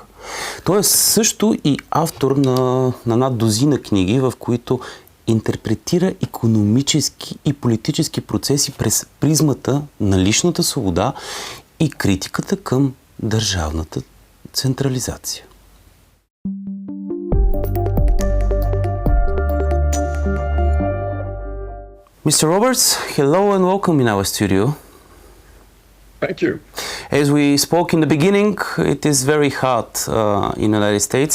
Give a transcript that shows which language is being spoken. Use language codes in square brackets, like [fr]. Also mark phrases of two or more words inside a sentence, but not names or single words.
[bg] Той е също и автор на над дузина книги, в които интерпретира икономически и политически процеси през призмата на личната свобода и критиката към държавната централизация. [en] Mr. Roberts, hello and welcome in our studio. Thank you. As we spoke in the beginning, it is very hot in the United States.